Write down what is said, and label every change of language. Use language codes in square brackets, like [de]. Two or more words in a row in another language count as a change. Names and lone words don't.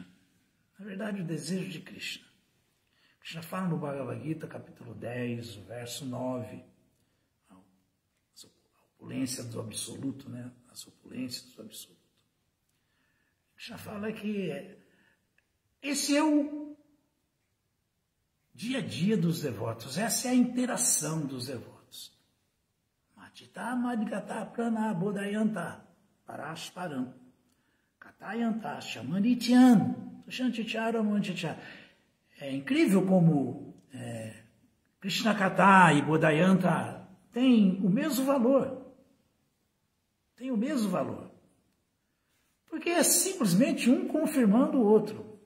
[pt] Na verdade, o desejo de Krishna. Krishna fala no Bhagavad Gita, capítulo 10, o verso 9, a opulência do absoluto, né? As opulências do absoluto. Krishna fala que esse é o dia a dia dos devotos, essa é a interação dos devotos. [sa] मतित मधिगत प्राण बोधयन्त परस्परम् कथयन्त शमनित्यन्. [pt] É incrível como Krishna Kata e Bodhayanta têm o mesmo valor. Tem o mesmo valor. Porque é simplesmente um confirmando o outro.